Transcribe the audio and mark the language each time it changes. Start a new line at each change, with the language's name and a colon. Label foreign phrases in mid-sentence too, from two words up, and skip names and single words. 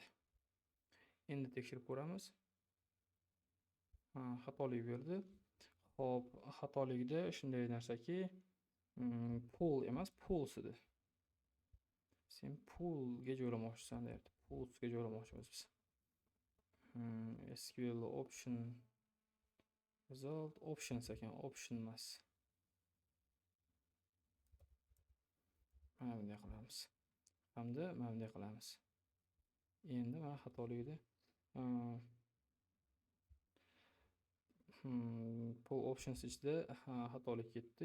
Uzbek: Endi tekshirib ko'ramiz. Xatolik berdi. Xo'p, xatolikda shunday narsaki, pull emas, pulse edi. Sen pullga joylamoqchisan deyapti. Pulsega joylamoqchimiz biz.
English: SQL option result options
Uzbek: ekan, option emas. Mana bunday qilamiz. Hamda mana bunday qilamiz. Endi mana xatolikda
English: pull options
Uzbek: ichida xatolik ketdi.